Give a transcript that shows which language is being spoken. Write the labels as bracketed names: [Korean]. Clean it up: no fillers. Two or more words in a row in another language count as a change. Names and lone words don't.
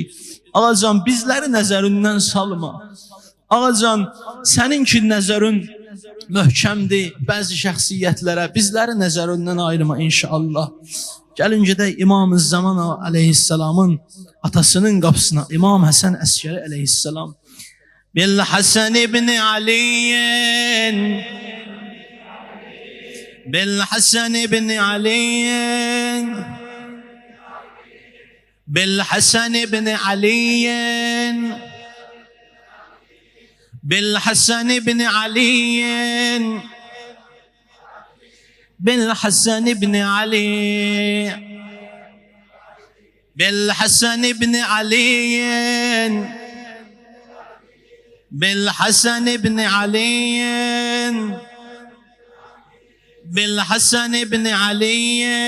[Azerbaijani] Ağacan, bizləri nəzərindən salma. Ağacan, səninki nəzərin möhkəmdir bəzi şəxsiyyətlərə. Bizləri nəzərindən ayırma inşallah. Gəlin gedək İmam-ı Zaman ağa aleyhisselamın atasının qapısına. İmam Həsən Əskəri aleyhisselam. [Arabic] بالحسن بن علي بالحسن بن علي بالحسن بن علي بالحسن بن علي بالحسن بن علي بالحسن بن علي بالحسن بن علي بالحسن بن علي